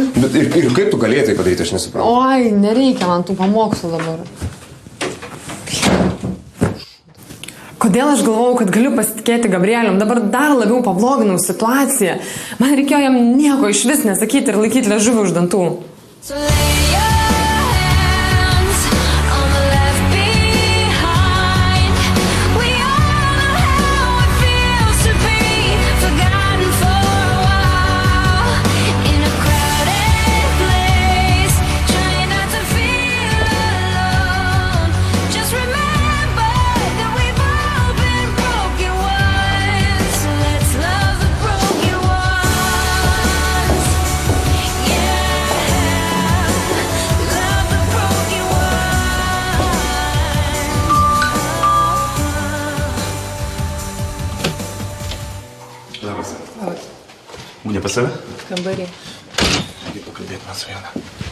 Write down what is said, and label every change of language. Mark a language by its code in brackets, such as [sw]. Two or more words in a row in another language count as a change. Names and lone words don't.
[lt] Bet ir kaip tu galėtai padaryti, aš nesuprantu. Oi, nereikia man tų pamokslų dabar. Kodėl aš galvojau, kad galiu pasitikėti Gabrielium? Dabar dar labiau pabloginau situaciją. Man reikėjo jam nieko iš vis nesakyti ir laikyti liežuvį už dantų. [en] So lay your hands on the left behind. We all know how it feels to be forgotten for a while. In a crowded place, trying not to feel alone. Just remember that we've all been broken once. So let's love the broken ones. Yeah. [lt] Labas. Būnė pas save? Kambarį. Reikia pakalbėti man su viena.